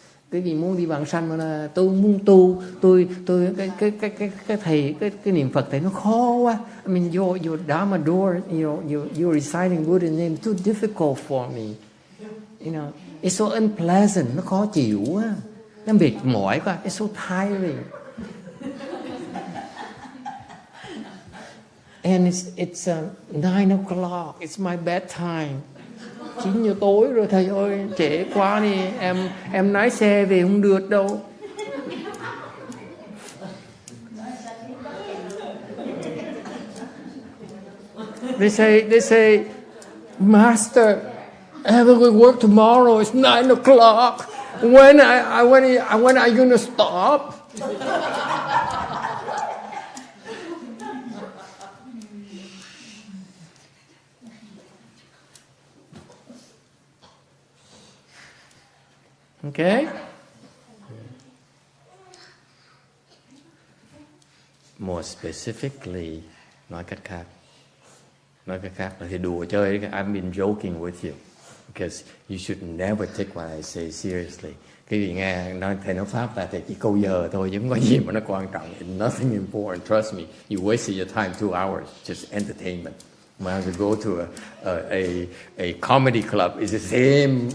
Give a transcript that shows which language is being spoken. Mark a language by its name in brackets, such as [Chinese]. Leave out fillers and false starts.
[Vietnamese] Cái gì muốn đi vãng sanh mà là tôi muốn tu, tôi cái thầy cái niệm Phật thầy nó khó quá. [English] I mean your Dharma door, you're reciting Buddha name too difficult for me. It's so unpleasant, [Vietnamese] nó khó chịu quá. Nó mệt mỏi quá, [English] it's so tiring. And it's 9 o'clock, it's my bedtime. [Vietnamese] 9 giờ tối rồi thầy ơi, trễ quá đi, em lái xe về không được đâu. [English] They say, Master, I have to go work tomorrow. It's 9 o'clock. When are you gonna stop? Okay? More specifically, [Vietnamese] nói cách khác là thì đùa chơi. [English] I've been joking with you because you should never take what I say seriously. [Vietnamese] Cái gì nghe nói thầy nói pháp là thầy chỉ câu giờ thôi, chứ không có gì mà nó quan trọng. [English] It's nothing important. Trust me. You wasted your time 2 hours just entertainment. When you go to a comedy club, it's the same.